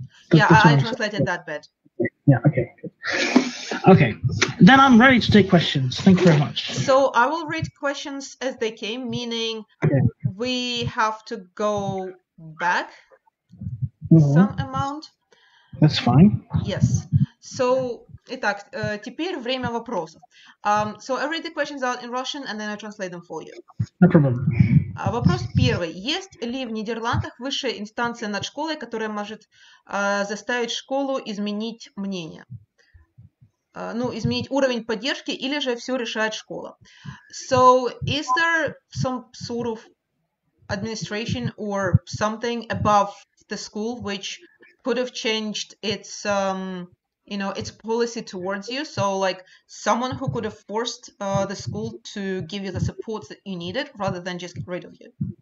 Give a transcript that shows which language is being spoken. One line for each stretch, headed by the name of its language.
English: Yeah, I translated that bit. Yeah. Okay. Okay. Then I'm ready to take questions. Thank you very much. So I will read questions as they came, meaning we have to go back some amount. That's fine. Yes.
Russian: So, итак, теперь время вопросов.
English: So I read the questions out in Russian and then I translate them for you. No problem.
Russian: Вопрос первый. Есть ли в Нидерландах высшая инстанция над школой, которая может заставить школу изменить мнение? Изменить уровень поддержки, или же все решает школа?
English: So, is there some sort of administration or something above the school which could have changed its its policy towards you. So like someone who could have forced the school to give you the support that you needed rather than just get rid of you.